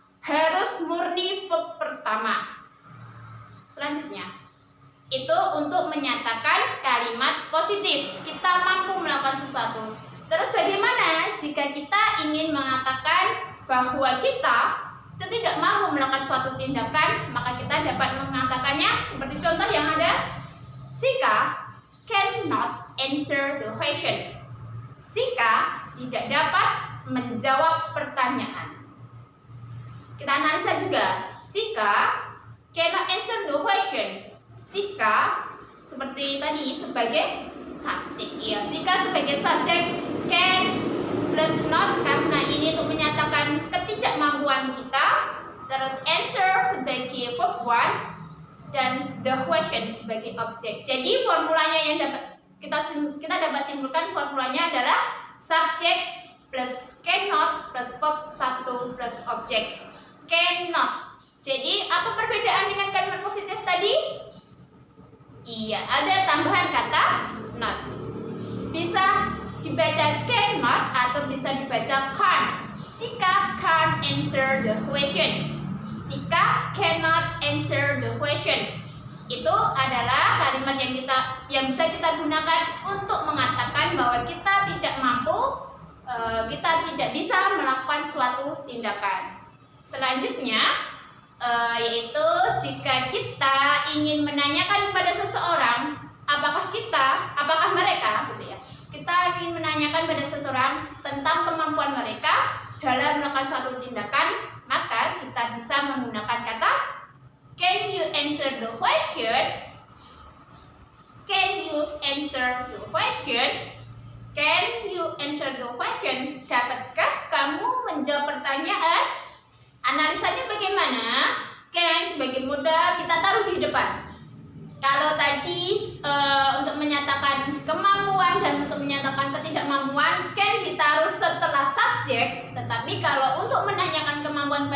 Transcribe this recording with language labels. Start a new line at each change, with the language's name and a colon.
Indonesian: Harus murni verb pertama. Selanjutnya, itu untuk menyatakan kalimat positif. Kita mampu melakukan sesuatu. Terus bagaimana jika kita ingin mengatakan bahwa kita tidak mampu melakukan suatu tindakan? Maka kita dapat mengatakannya seperti contoh yang ada.
English: Sika cannot answer the question.
Indonesian: Sika tidak dapat menjawab pertanyaan. Kita analisa juga.
English: Sika cannot answer the question.
Indonesian: Sika seperti tadi sebagai subjek. Ya, Sika sebagai subjek, can plus not karena ini untuk menyatakan ketidakmampuan kita. Terus answer sebagai verb one dan the question sebagai objek. Jadi formulanya yang dapat kita dapat simpulkan, formulanya adalah subjek plus cannot plus verb satu plus objek. Cannot. Jadi apa perbedaan dengan kalimat positif tadi? Iya, ada tambahan kata not. Bisa dibaca cannot atau bisa dibaca can't.
English: Sika can't answer the question. Sika cannot answer the question.
Indonesian: Itu adalah kalimat yang bisa kita gunakan untuk mengatakan bahwa kita tidak mampu, kita tidak bisa melakukan suatu tindakan. Selanjutnya, yaitu jika kita ingin menanyakan kepada seseorang apakah mereka gitu ya. Kita ingin menanyakan pada seseorang tentang kemampuan mereka dalam melakukan suatu tindakan, maka kita bisa menggunakan kata
English: can you answer the question? Can you answer the question? Can you answer the question?
Indonesian: Dapatkah kamu menjawab pertanyaan? Analisanya bagaimana? Can sebagai modal kita taruh di depan. Kalau tadi untuk menyatakan kemampuan dan untuk menyatakan ketidakmampuan, can ditaruh setelah subjek. Tetapi kalau untuk menanyakan kemampuan